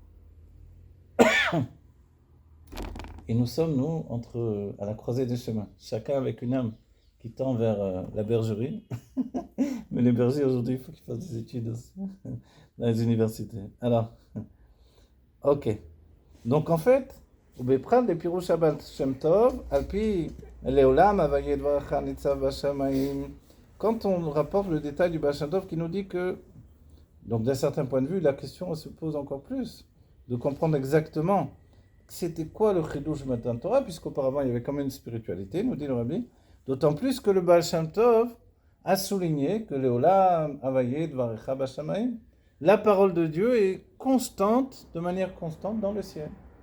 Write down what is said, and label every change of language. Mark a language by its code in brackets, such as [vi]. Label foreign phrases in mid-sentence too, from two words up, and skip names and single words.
[fr] Et nous sommes, nous, à la croisée des chemins. Chacun avec une âme qui tend vers la bergerie. Mais les bergers, aujourd'hui, il faut qu'ils fassent des études aussi dans les universités. Alors, ok. Donc, en fait, [he] ובפרט לפירוש הבעל שם טוב, על פי לעולם הוויה דברך ניצב בשמיים. [fr] Quand on rapporte le détail du Baal Shem Tov qui nous dit que, donc d'un certain point de vue, la question se pose encore plus, de comprendre exactement c'était quoi le [he] חידוש מתן תורה, [fr] puisqu'auparavant il y avait quand même une spiritualité, nous dit le Rabbi, d'autant plus que le Baal Shem Tov a souligné que [he] לעולם הויה דברך בשמים, [fr] la parole de Dieu est constante, de manière constante dans le ciel.